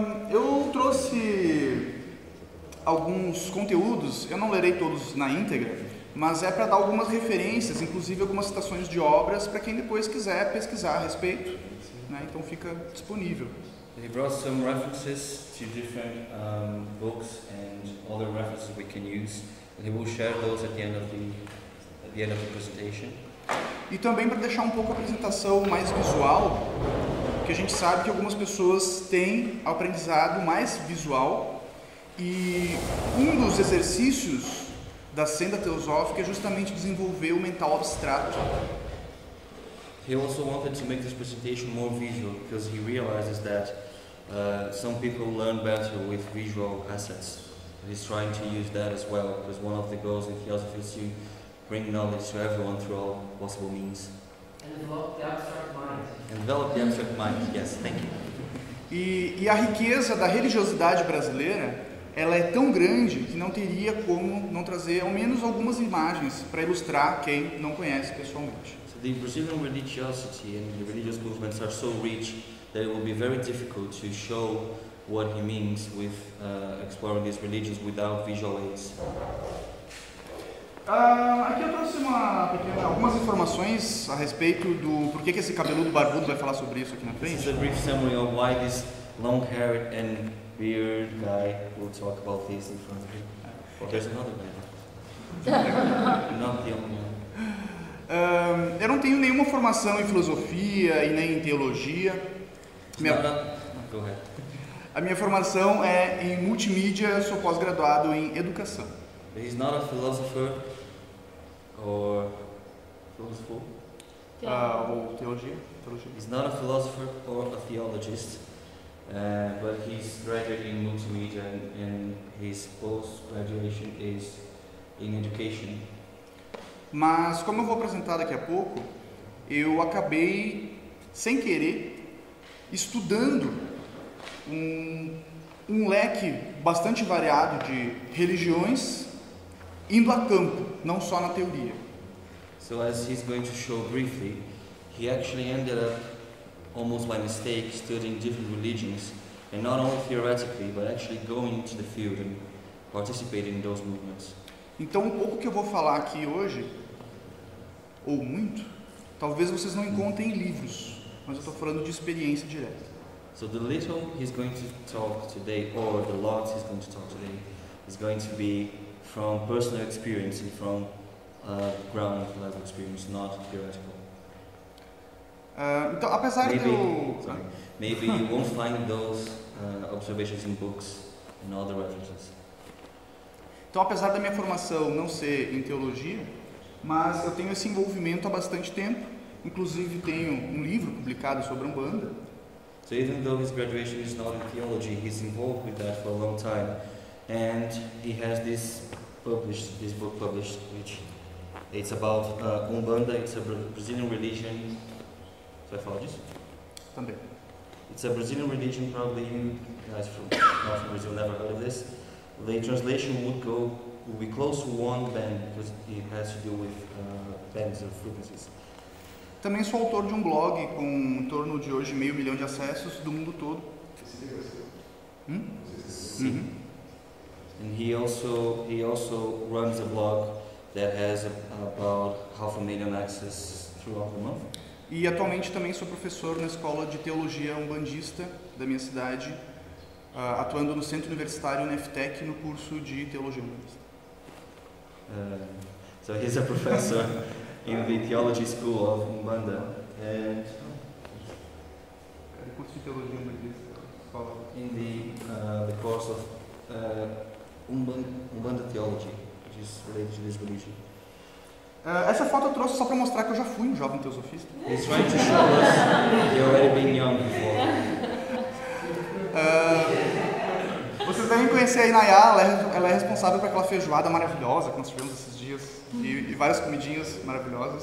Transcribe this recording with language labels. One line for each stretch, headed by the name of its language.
Portuguese: Eu trouxe alguns conteúdos, eu não lerei todos na íntegra, mas é para dar algumas referências, inclusive algumas citações de obras, para quem depois quiser pesquisar a respeito, né? Então fica disponível.
English: He brought some references to different books and other references we can use. And he will share those at the end of the presentation.
Portuguese: E também para deixar um pouco a apresentação mais visual, porque a gente sabe que algumas pessoas têm aprendizado mais visual e um dos exercícios da senda teosófica é justamente desenvolver o mental abstrato.
English: He also wanted to make this presentation more visual because he realizes that some people learn better with visual assets. He's trying to use that as well because one of the goals in theosophy is to bring knowledge to everyone through all possible means. And develop the abstract mind. And develop the abstract mind, yes, thank you.
Portuguese: E a riqueza da religiosidade brasileira, ela é tão grande que não teria como não trazer ao menos algumas imagens para ilustrar quem não conhece pessoalmente.
English: So the Brazilian religiosity and the religious movements are so rich that it will be very difficult to show what he means with exploring these religions without visual aids.
Portuguese: Aqui eu trouxe algumas informações a respeito do porquê que esse cabeludo barbudo vai falar sobre isso aqui na
English: This is
Portuguese: frente.
English: a brief summary of why this long-haired and beard guy will talk about this in front of him. Well, there's another guy. Not the only one.
Portuguese: Eu não tenho nenhuma formação em filosofia e nem em teologia.
English: Go ahead.
Portuguese: A minha formação é em multimídia, sou pós-graduado em educação.
English: He's not a philosopher or philosopher.
Portuguese: Ou teologia.
English: He's not a philosopher or a theologist, but he's graduating in multimedia and his post-graduation is in education.
Portuguese: Mas, como eu vou apresentar daqui a pouco, eu acabei, sem querer, estudando um leque bastante variado de religiões, indo a campo, não só na teoria.
English: So as he's going to show briefly, he actually ended up, almost by mistake, studying different religions, and not only theoretically, but actually going into the field and participating in those movements.
Portuguese: Então, um pouco que eu vou falar aqui hoje, ou muito, talvez vocês não encontrem em livros, mas eu estou falando de experiência direta.
English: So the little he's going to talk today, or the lot he's going to talk today, is going to be from personal experience and from ground level experience, not theoretical.
Portuguese: Então, apesar de eu...
English: Maybe you won't find those observations in books and other references.
Portuguese: Então, apesar da minha formação não ser em teologia, mas eu tenho esse envolvimento há bastante tempo. Inclusive, tenho um livro publicado sobre Umbanda.
English: So even though his graduation is not in theology, he's involved with that for a long time, and he has this book published, which it's about Umbanda. It's a Brazilian religion.
Portuguese: Você vai falar disso? Também.
English: It's a Brazilian religion. Probably you guys not from Brazil never heard of this. The translation would be close to one band because it has to do with bands of frequencies.
Portuguese: Também sou autor de um blog com em torno de hoje 500 mil de acessos do mundo todo.
English: And he also runs a blog that has about 500,000 access throughout the month.
Portuguese: E atualmente também sou professor na escola de teologia umbandista da minha cidade, atuando no Centro Universitário Neftec no curso de teologia umbandista.
English: So he's a professor in the theology school of Umbanda, and
Portuguese: Curso de teologia umbandista, escola.
English: in the course of Umbanda theology, which is related to this religion.
Portuguese: Essa foto eu trouxe só para mostrar que eu já fui um jovem teosofista.
English: He's trying to show us you already been young before.
Portuguese: Vocês devem conhecer a Inayá, ela é responsável por aquela feijoada maravilhosa que nós tivemos esses dias e várias comidinhas maravilhosas.